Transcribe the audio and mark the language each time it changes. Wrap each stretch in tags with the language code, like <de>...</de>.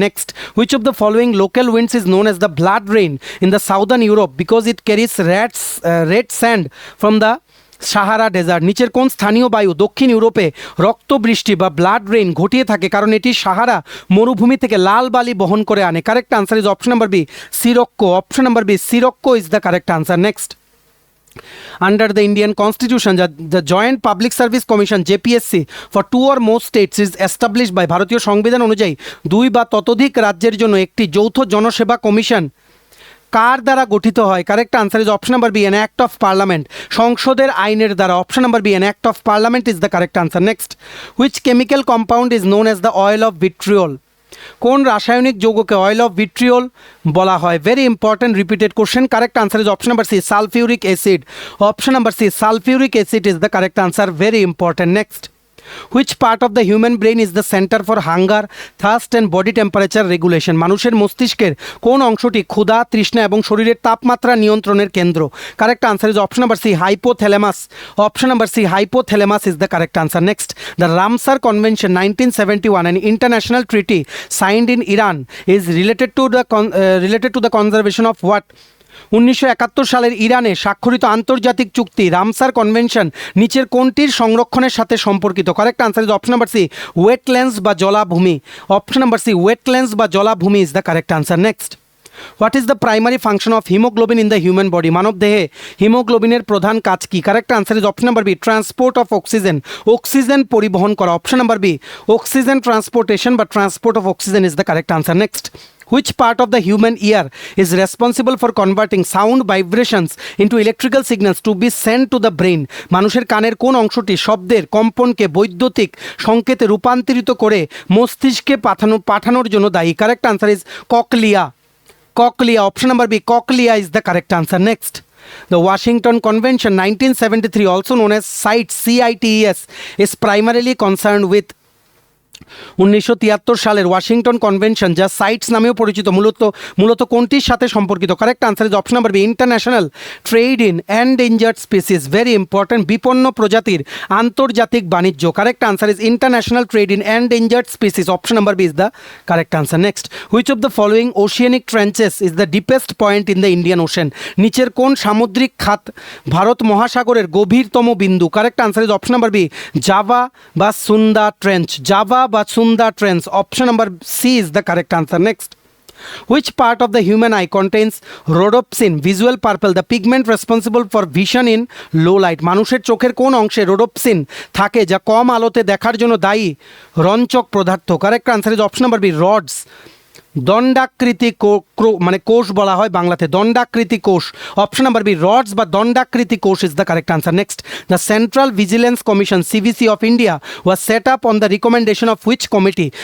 <en>Next, which of the following local winds is known as the blood rain in the southern Europe because it carries red sand from the Sahara desert.</en> <bn>নিচের কোন স্থানীয় বায়ু দক্ষিণ ইউরোপে রক্তবৃষ্টি বা blood rain ঘটিয়ে থাকে কারণ এটি সাহারা মরুভূমি থেকে লাল বালি বহন করে আনে?</bn> <en>Correct answer is option number B sirocco. Option number B sirocco is the correct answer. Next, under the Indian Constitution, the Joint Public Service Commission JPSC for 2 or more states is established by</en> <bn>ভারতীয় সংবিধান অনুযায়ী 2 বা ততোধিক রাজ্যের জন্য একটি যৌথ জনসেবা commission কার দ্বারা গঠিত হয়?</bn> <en>correct answer is option number B an act of parliament,</en> <bn>সংসদের আইনের দ্বারা।</bn> <en>Option number B an act of parliament is the correct answer. Next, which chemical compound is known as the oil of vitriol.</en> <bn>কোন রাসায়নিক যৌগকে oil of vitriol বলা হয়?</bn> <en>Very important repeated question. Correct answer is option number C sulphuric acid. Option number C sulphuric acid is the correct answer, very important. Next, which part of the human brain is the center for hunger, thirst and body temperature regulation?</en> <bn>মানুষের মস্তিষ্কের কোন অংশটি ক্ষুধা, তৃষ্ণা এবং শরীরের তাপমাত্রা নিয়ন্ত্রণের কেন্দ্র?</bn> <en>Correct answer is option number C hypothalamus. Option number C hypothalamus is the correct answer. Next, the Ramsar convention 1971, an international treaty signed in Iran, is related to the conservation of what?</en> <bn>1971 সালের ইরানে স্বাক্ষরিত আন্তর্জাতিক চুক্তি Ramsar convention নিচের কোনটির সংরক্ষণের সাথে সম্পর্কিত?</bn> <en>Correct answer is option number C wetlands বা জলাভূমি। Option number C wetlands বা জলাভূমি is the correct answer. Next, what is the primary function of haemoglobin in the human body?</en> <bn>মানব দেহে হিমোগ্লোবিনের প্রধান কাজ কি?</bn> <en>correct answer is option number B transport of oxygen,</en> <bn>oxygen পরিবহন করা।</bn> <en>Option number B oxygen transportation বা transport of oxygen is the correct answer. Next, which part of the human ear is responsible for converting sound vibrations into electrical signals to be sent to the brain?</en> <bn>মানুষের কানের কোন অংশটি শব্দের কম্পনকে বৈদ্যুতিক সংকেতে রূপান্তরিত করে মস্তিষ্কে পাঠানোর জন্য দায়ী?</bn> <en>Correct answer is cochlea. Cochlea, option number B cochlea is the correct answer. Next, the Washington Convention 1973, also known as CITES, is primarily concerned with</en> <bn>1973 সালের ওয়াশিংটন কনভেনশন যা সাইটস নামেও পরিচিত মূলত কোনটির সাথে সম্পর্কিত?</bn> <en>correct answer is option number B international trade in endangered species, very important,</en> <bn>বিপন্ন প্রজাতির আন্তর্জাতিক বাণিজ্য।</bn> <en>Correct answer is international trade in endangered species. Option number B is the correct answer. Next, which of the following oceanic trenches is the deepest point in the Indian Ocean?</en> <bn>নিচের কোন সামুদ্রিক খাত ভারত মহাসাগরের গভীরতম বিন্দু?</bn> <en>Correct answer is option number B Java বা Sunda trench. Java বা Sunda trench. Option number C is the correct answer. Next, which part of the human eye contains rhodopsin, visual purple, the pigment responsible for vision in low light?</en> <bn>মানুষের চোখের কোন অংশে rhodopsin থাকে যা কম আলোতে দেখার জন্য দায়ী রঞ্চক পদার্থ?</bn> <en>Correct answer is option number B rods.</en> <bn>দণ্ডাকৃতি মানে কোষ বলা হয় বাংলাতে, দণ্ডাকৃতি কোষ।</bn> <en>Option number B rods বা দণ্ডাকৃতি কোষ is the correct answer. Next, the Central Vigilance Commission CVC of India was set up on the recommendation of which committee?</en>